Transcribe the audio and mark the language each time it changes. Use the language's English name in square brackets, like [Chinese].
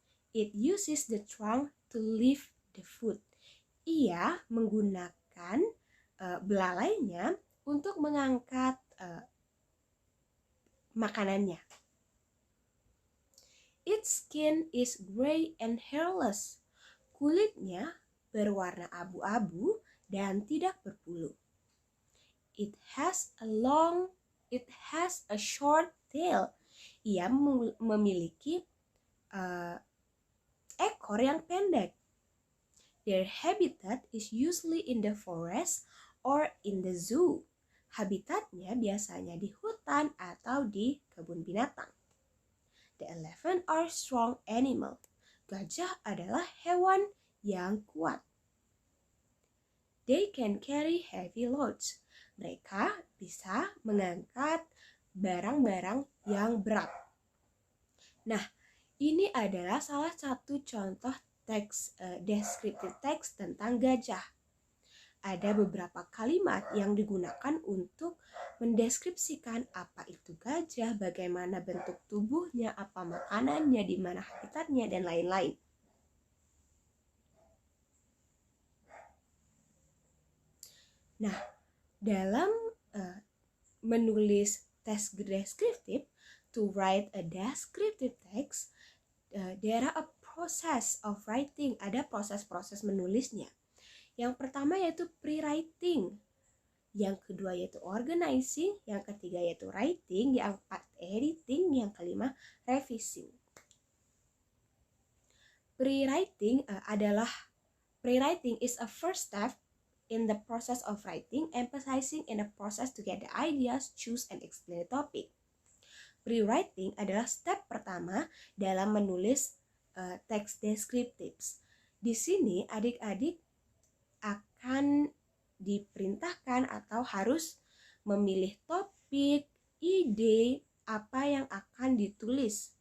[English] It uses the trunk to lift the food. [Indonesian] Ia menggunakan belalainya untuk mengangkat makanannya. [English] Its skin is gray and hairless. [Indonesian] Kulitnya berwarna abu-abu dan tidak berbulu. [English] It has a short tail. [Indonesian] Ia memiliki ekor yang pendek. [English] Their habitat is usually in the forest or in the zoo. [Indonesian] Habitatnya biasanya di hutan atau di kebun binatang. [English] The elephant are strong animal. [Indonesian] Gajah adalah hewan yang kuat. [English] They can carry heavy loads. [Indonesian] Mereka bisa mengangkat barang-barang yang berat. Nah, ini adalah salah satu contoh teks descriptive text tentang gajah. Ada beberapa kalimat yang digunakan untuk mendeskripsikan apa itu gajah, bagaimana bentuk tubuhnya, apa makanannya, di mana habitatnya, dan lain-lain. Nah, dalam menulis teks deskriptif, [English] to write a descriptive text, there are a process of writing, [Indonesian] ada proses-proses menulisnya. Yang pertama yaitu pre-writing, yang kedua yaitu organizing, yang ketiga yaitu writing, yang keempat editing, yang kelima revising. [English] Pre-writing is a first step in the process of writing, emphasizing in the process to get the ideas, choose and explain the topic. [Indonesian] Pre-writing adalah step pertama dalam menulis teks deskriptif. Di sini adik-adik akan diperintahkan atau harus memilih topik, ide, apa yang akan ditulis.